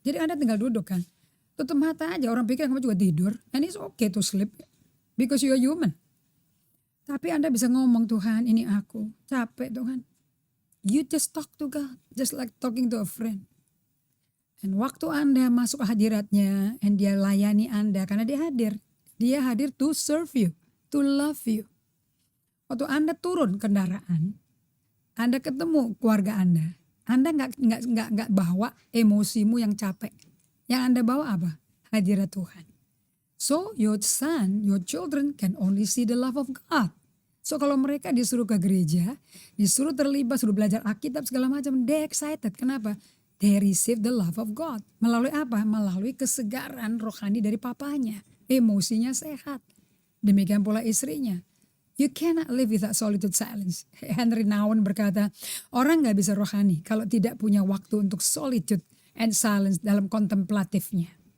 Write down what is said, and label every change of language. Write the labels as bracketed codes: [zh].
[id] Jadi Anda tinggal duduk kan. Tutup mata aja, orang pikir kamu juga tidur. [en] And it's okay to sleep. Because you are human. [id] Tapi Anda bisa ngomong, Tuhan ini aku. Capek Tuhan. [en] You just talk to God. Just like talking to a friend. [id] Dan waktu Anda masuk hadiratnya, [en] and [id] dia layani Anda karena dia hadir. Dia hadir [en] to serve you, to love you. [id] Waktu Anda turun kendaraan, Anda ketemu keluarga Anda nggak bawa emosimu yang capek. Yang Anda bawa apa? Hadirat Tuhan. [en] So your son, your children can only see the love of God. [id] So kalau mereka disuruh ke gereja, disuruh terlibat, suruh belajar Alkitab segala macam, [en] they excited. [id] Kenapa? [en] They receive the love of God. [id] Melalui apa? Melalui kesegaran rohani dari papanya. Emosinya sehat. Demikian pula istrinya. [en] You cannot live without solitude silence. [id] Henry Nouwen berkata, orang gak bisa rohani kalau tidak punya waktu untuk [en] solitude and silence [id] dalam kontemplatifnya.